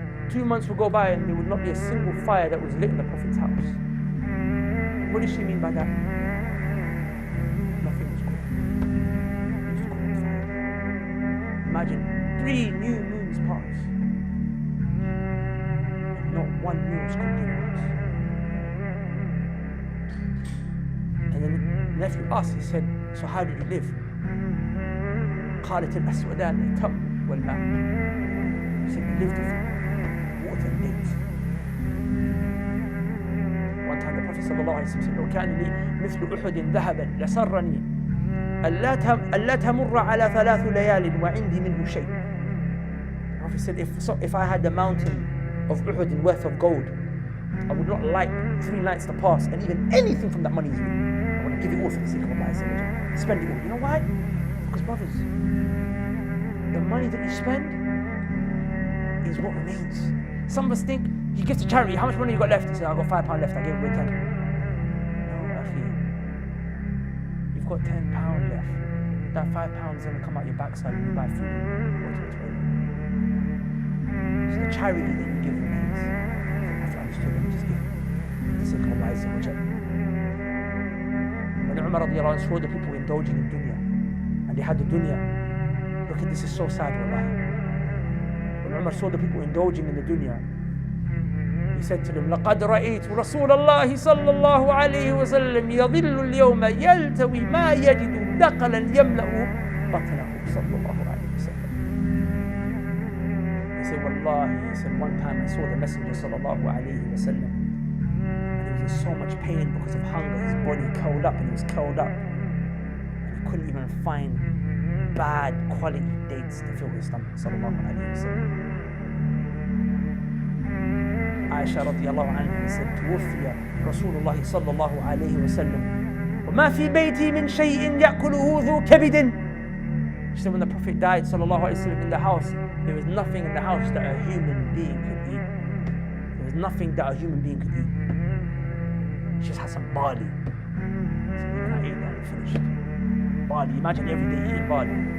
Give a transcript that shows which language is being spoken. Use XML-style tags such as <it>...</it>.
<en>2 months would go by and there would not be a single fire that was lit in the Prophet's house. What does she mean by that? Nothing was good. It was called fire. Imagine 3 new moons pass. Not one meal was cooked in the house. And then the nephew asked, he said, so how did you live?</en> <ar>قالت الأسودان التمر والماء.</ar> <en>He said, we lived with water and dates. One time the Prophet sallallahu alayhi wa sallam said,</en> <ar>لو كان لي مثل أحد ذهبا لسرني ألا تمر على 3 ليال وعندي منه شيء.</ar> <en>The Prophet said, if I had the mountain of Uhud in worth of gold, I would not like 3 nights to pass and even anything from that money is me. I want to give it all for the sake of Allah. Spend it all. You know why? Because brothers, the money that you spend is what remains. Some of us think, he gives to charity, how much money you got left? He said, I've got £5 left, I gave away 10. No, actually, you've got £10 left. That £5 is going to come out your backside when you buy food and go to the toilet. So the charity that you give remains. After I understood, let me just give for the sake of Allah Azza wa Jalla. When Umar radiallahu anhu saw the people indulging in dunya, and they had the dunya, look at this, is so sad, wallahi. When Umar saw the people indulging in the dunya, he said to them,</en> <ar>لَقَدْ رَأَيْتُ رَسُولَ اللَّهِ صَلَّى اللَّهُ عَلَيْهِ وَسَلَّمْ يَظِلُّ الْيَوْمَ يَلْتَوِي مَا يَجِدُ دَقَلًا يَمْلَأُ بَطْنَهُ صَلَّى اللَّهُ عَلَيْهِ وَسَلَّمْ.</ar> <en>He said, Wallahi, he said, one time I saw the Messenger sallallahu alayhi wa sallam, and he was in so much pain because of hunger, his body curled up, and he was curled up, and he couldn't even find bad quality dates to fill his stomach, sallallahu alayhi wa sallam. Aisha radiallahu anha said,</en> <ar>توفي رسول الله صلى الله عليه وسلم وما في بيتي من شيء يأكله ذو كبد.</ar> <en>She said, when the Prophet died sallallahu alayhi wa sallam in the house, there was nothing in the house that a human being could eat. There was nothing that a human being could eat. She just had some barley. So you can't eat that and finished. Barley, imagine every day eating barley.</en>